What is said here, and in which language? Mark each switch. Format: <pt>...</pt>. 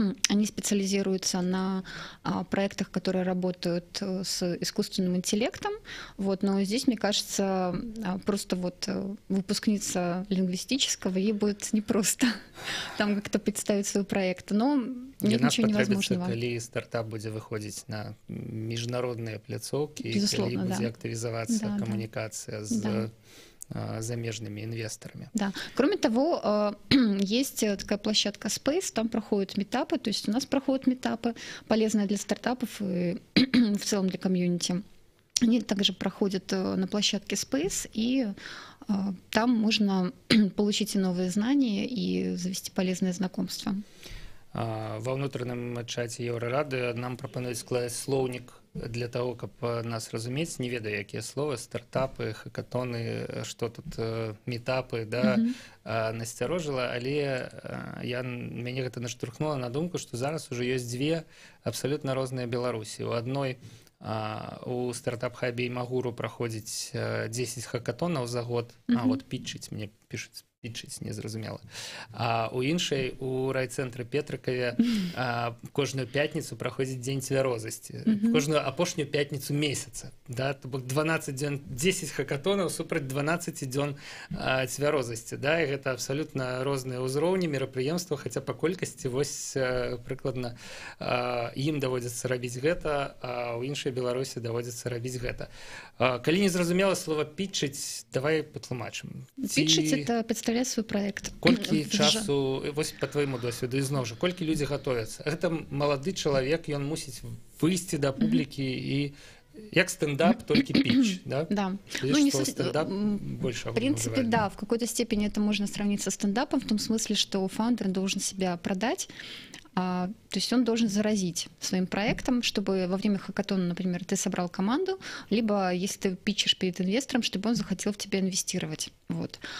<ru>Они специализируются на проектах, которые работают с искусственным интеллектом. Вот. Но здесь, мне кажется, просто вот выпускница лингвистического, ей будет непросто там как-то представить свой проект. Но нет ничего невозможного. Когда стартап будет выходить на международные</ru> <be>пляцоўкі,</be> <ru>безусловно,</ru> <be>калі будзе</be> <ru>да.</ru> <be>актывізавацца камунікацыя з замежными инвесторами.</be> <ru>Да. Кроме того, есть такая площадка Space, там проходят митапы, то есть у нас проходят митапы, полезные для стартапов и в целом для комьюнити. Они также проходят на площадке Space, и там можно получить и новые знания, и завести полезные знакомства.</ru> <be>Ва ўнутраным чаце Еўрарады нам прапануюць складаць слоўнік</be> <ru>для того,</ru> <be>каб нас разумець. Не ведаю, якія словы, стартапы, хакатоны, што тут мітапы, да, насцярожыла, але мяне гэта наштурхнула на думку, што зараз ужо ёсць дзве абсалютна розныя Беларусі. У адной у стартап-хабе і Магуру праходзіць 10 хакатонаў за год, вот питчыць, мне пішуць, питчыць, незразумела. А у іншай, у райцэнтры Петрыкаве кожную пятніцу праходзіць дзень цвярозасці. Кожную апошнюю пятніцу месяца. Да? То бок 12 дзён, 10 хакатонаў супраць 12 дзён цвярозасці. Да? І гэта абсалютна розныя ўзроўні мерапрыемства, хаця па колькасці вось прыкладна ім даводзіцца рабіць гэта, а ў іншай Беларусі даводзіцца рабіць гэта. Калі не зразумела слова питчыць, давай патлумачым.</be> <ru>Питчыць — это представлять свой проект.</ru> <be>Колькі часу, вось</be> <ru>по твоему</ru> <be>досведу, ізноў жа, колькі людзі гатовяцца? Гэта малады чалавек, ён мусіць выйсці да публікі і</be> <ru>як стендап, только пич, да? Да. Ну, что стендап больше. В принципе, да, в какой-то степени это можно сравнить со стендапом, в том смысле, что фаундер должен себя продать, то есть он должен заразить своим проектом, чтобы во время хакатона, например, ты собрал команду, либо если ты питчишь перед инвестором, чтобы он захотел в тебя инвестировать. Вот.</ru>